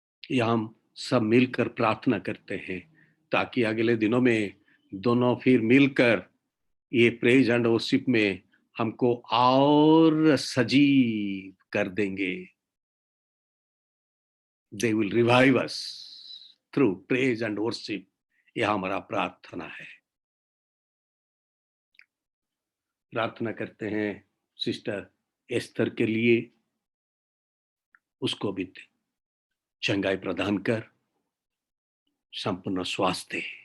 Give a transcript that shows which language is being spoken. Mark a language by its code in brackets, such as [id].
[hi] ये हम सब मिलकर प्रार्थना करते हैं ताकि अगले दिनों में दोनों फिर मिलकर ये प्रेज एंड वर्शिप में हमको और सजीव कर देंगे। [en] They will revive us through praise and worship. [hi] यह हमारा प्रार्थना है। प्रार्थना करते हैं सिस्टर एस्तर के लिए, उसको भी चंगाई प्रदान कर, संपूर्ण स्वास्थ्य।